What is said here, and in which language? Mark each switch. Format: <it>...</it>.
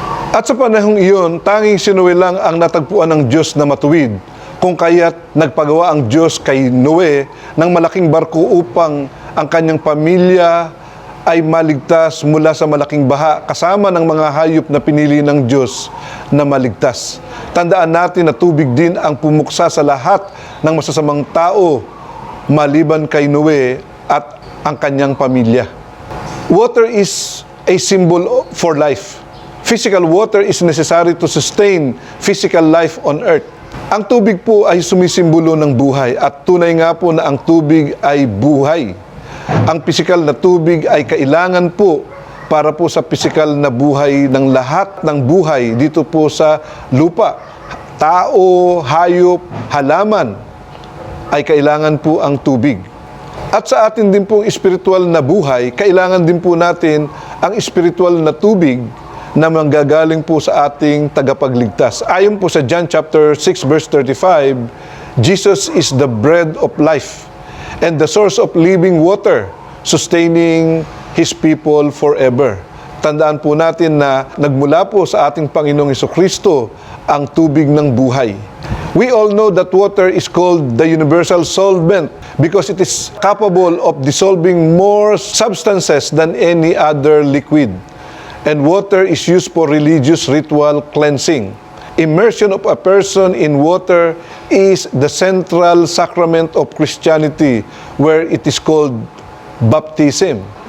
<tl>At sa panahong iyon, tanging si Noe lang ang natagpuan ng Diyos na matuwid, kung kaya't nagpagawa ang Diyos kay Noe ng malaking barko upang ang kanyang pamilya ay maligtas mula sa malaking baha kasama ng mga hayop na pinili ng Diyos na maligtas. Tandaan natin na tubig din ang pumuksa sa lahat ng masasamang tao maliban kay Noe at ang kanyang pamilya.</tl> <en>Water is a symbol for life. Physical water is necessary to sustain physical life on earth.</en> <tl>Ang tubig po ay sumisimbolo ng buhay at tunay nga po na ang tubig ay buhay. Ang pisikal na tubig ay kailangan po para po sa pisikal na buhay ng lahat ng buhay dito po sa lupa. Tao, hayop, halaman ay kailangan po ang tubig. At sa atin din pong espiritual na buhay, kailangan din po natin ang espiritual na tubig na manggagaling po sa ating tagapagligtas. Ayon po sa</tl> <en>John chapter 6 verse 35, Jesus is the bread of life and the source of living water, sustaining His people forever.</en> <tl>Tandaan po natin na nagmula po sa ating Panginoong Hesukristo ang tubig ng buhay.</tl> <en>We all know that water is called the universal solvent because it is capable of dissolving more substances than any other liquid. And water is used for religious ritual cleansing. Immersion of a person in water is the central sacrament of Christianity, where it is called baptism.</en>